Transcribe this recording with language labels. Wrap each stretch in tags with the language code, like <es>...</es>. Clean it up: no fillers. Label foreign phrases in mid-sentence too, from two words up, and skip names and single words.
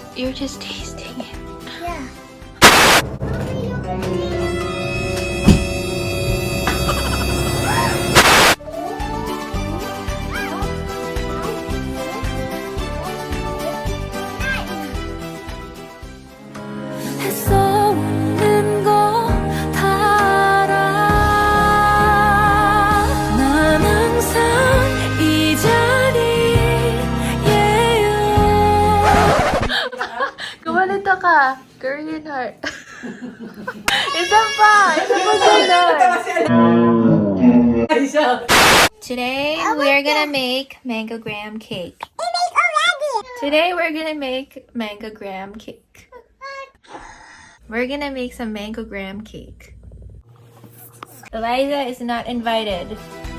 <en>You're just tasting it. Yeah. Mommy, look at this.</en> <ko>했어 웃는 거 다 알아. 난 항상 이 자리에요.</ko> <tl>Kumalito ka.</tl> <en>Korean heart.</en> <tl>Isa pa ganun.</tl> <en>Today, we're gonna make mango graham cake. Today, we're gonna make mango graham cake. We're gonna make some mango graham cake. Eliza is not invited.</en>